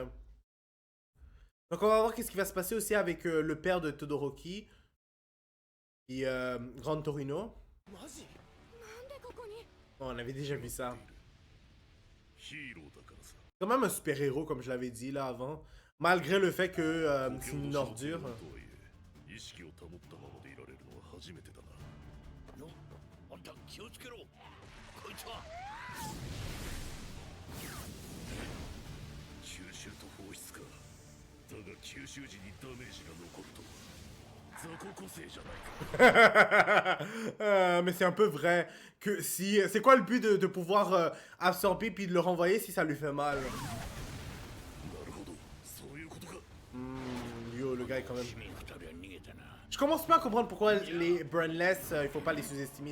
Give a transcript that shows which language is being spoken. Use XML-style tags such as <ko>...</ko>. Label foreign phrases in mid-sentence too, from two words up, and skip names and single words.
<fr>Donc on va voir qu'est-ce qui va se passer aussi avec le père de Todoroki et Grand Torino. Oh, on avait déjà vu ça. C'est quand même un super-héros, comme je l'avais dit là avant, malgré le fait que c'est une ordure.</fr> <ja>初めてだな。よ、あんた気をつけろ。こいつは吸収と放出か。だが吸収時にダメージが残ると雑魚個性じゃないか。</ja> <fr>Mais c'est un peu vrai que si c'est quoi le but de pouvoir absorber puis de le renvoyer si ça lui fait mal. Yo, le gars est quand même. Je commence pas à comprendre pourquoi les Brainless, il faut pas les sous-estimer.</fr>